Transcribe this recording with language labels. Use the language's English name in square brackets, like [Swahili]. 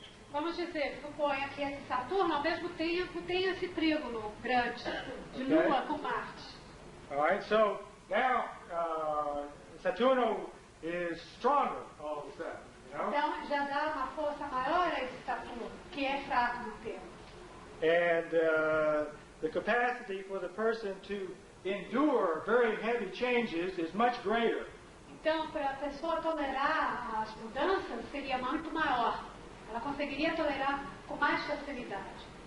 [Portuguese] Vamos dizer, suponha que esse Saturno, ao mesmo tempo, tem esse trígono grande, de Lua com Marte. [English] All right, so now Saturno is stronger all of a sudden, you know? [Portuguese] Então, já dá uma força maior a esse Saturno, que é fraco no tempo. [English] And the capacity for the person to endure very heavy changes is much greater. [Portuguese] Então, para a pessoa tolerar as mudanças, seria muito maior. Ela conseguiria tolerar com mais facilidade.